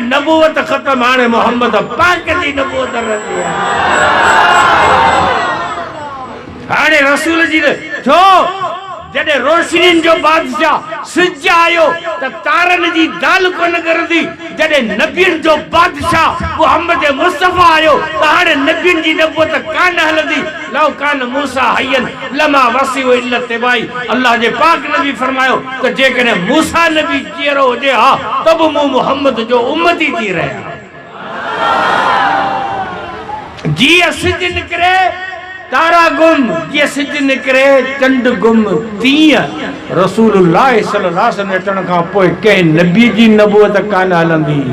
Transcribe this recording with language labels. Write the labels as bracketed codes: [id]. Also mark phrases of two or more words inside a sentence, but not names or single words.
[sd] नबूवत ख़त्म हाणे मोहम्मद पाक जी नबूवत रहंदी आहे हाणे रसूल जी छो जॾहिं रोशनी जो बादशाह सिज आयो त तारनि जी दाल कोन करंदी जॾहिं नबियनि जो बादशाह मोहम्मद मुस्तफा आयो त हाणे नबियनि जी नबूवत कान हलंदी [ar] لو كان موسى حيا لما وسعه إلا اتباعي [sd] अल्लाह जे पाक नबी फरमायो त जेकॾहिं मूसा नबी जीअरो हुजे हा त बि मूं मोहम्मद जो उम्मती थी रहिया जीअं सिज निकिरे तारा गुम ये सिज निकरे चंड गुम तीअं रसूलुल्लाह [ar] صلى الله عليه وسلم [sd] अचण खां पोइ कंहिं नबी जी नबूवत कान हलंदी